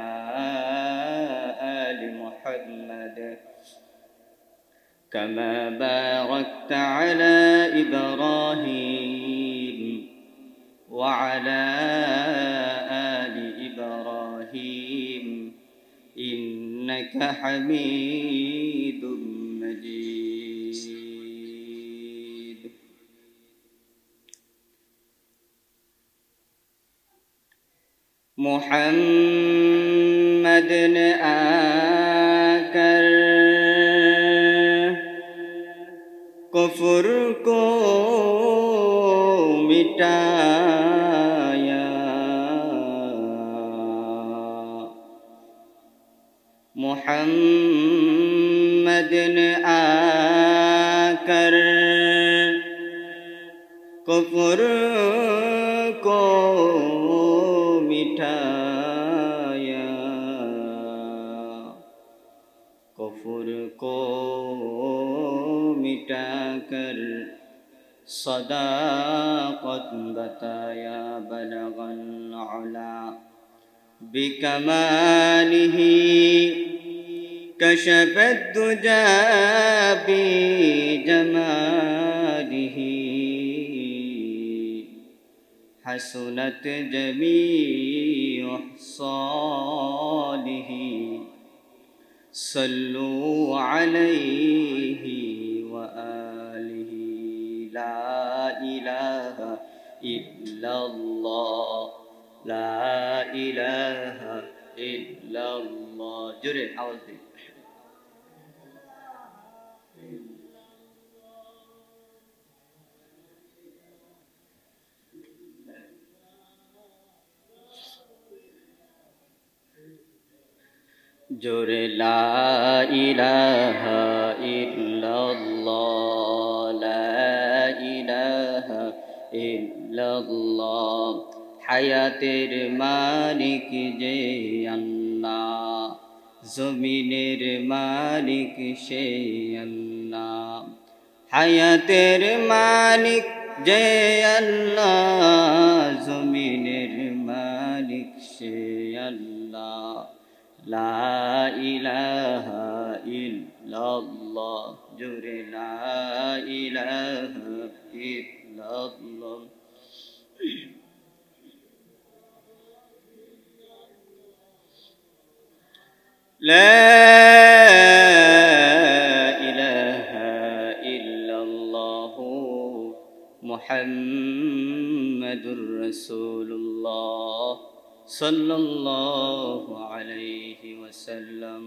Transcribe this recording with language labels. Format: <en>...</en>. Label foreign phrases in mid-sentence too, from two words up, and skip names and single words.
<ar>آل محمد كما باركت على إبراهيم وعلى آل إبراهيم إنك حميد مجيد.</ar> <ur>محمد آکر کفر کو مٹایا، محمد نے آکر کفر کو مٹایا، کفر کو مٹاکر صداقت بتایا.</ur> <ar>بلغ العلى بكماله كشف الدجى بجماله حسنت جميع خصاله صلوا عليه وآله. لا إله إلا الله، لا إله إلا الله.</ar> <bn>জোরে আওয়াজ দে।</bn> <ar>जोरे لا إله إلا الله، لا إله إلا الله.</ar> <bn>হায়াতের মালিক যে আল্লাহ, জমিনের মালিক সে আল্লাহ। হায়াতের মালিক যে আল্লাহ, জমিনের মালিক সে আল্লাহ।</bn> <ar>لا إله إلا الله, जुरे لا إله إلا الله. لا إله إلا الله محمد رسول الله صلى الله عليه وسلم.</ar>